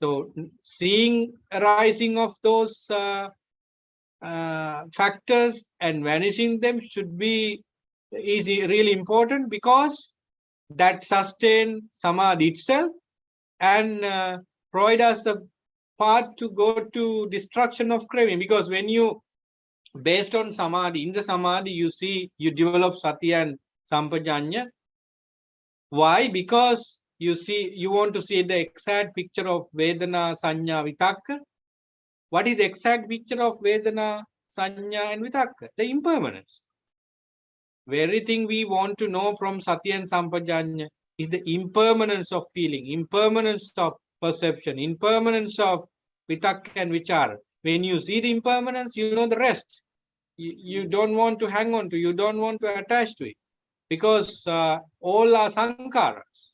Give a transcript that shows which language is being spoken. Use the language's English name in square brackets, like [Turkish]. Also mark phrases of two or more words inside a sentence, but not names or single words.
[English] So seeing arising of those factors and vanishing them is really important, because that sustain samadhi itself and provide us a path to go to destruction of craving. Because when you, based on samadhi, in the samadhi you develop sati and sampajañña. Why? Because you want to see the exact picture of [Pali] vedana, sanya, vitakka. [English] What is the exact picture of [Pali] vedana, sanya [English] and vitakka? The impermanence. Very thing we want to know from sati and sampajañña is the impermanence of feeling, impermanence of perception, impermanence of vitakka and vichara. When you see the impermanence, you know the rest. You don't want to hang on to, you don't want to attach to it, because all are sankharas.